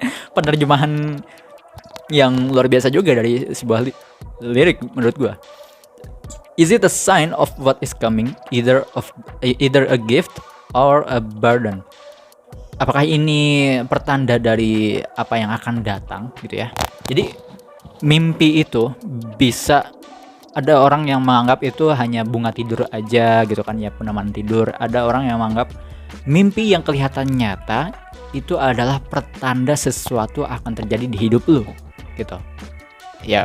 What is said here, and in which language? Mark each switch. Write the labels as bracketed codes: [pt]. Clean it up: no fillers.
[id] Penerjemahan yang luar biasa juga dari sebuah lirik menurut gua. [en] Is it a sign of what is coming, either a gift or a burden? [id] Apakah ini pertanda dari apa yang akan datang gitu ya? Jadi mimpi itu bisa, ada orang yang menganggap itu hanya bunga tidur aja gitu kan ya, peneman tidur. Ada orang yang menganggap mimpi yang kelihatan nyata itu adalah pertanda sesuatu akan terjadi di hidup lu gitu ya.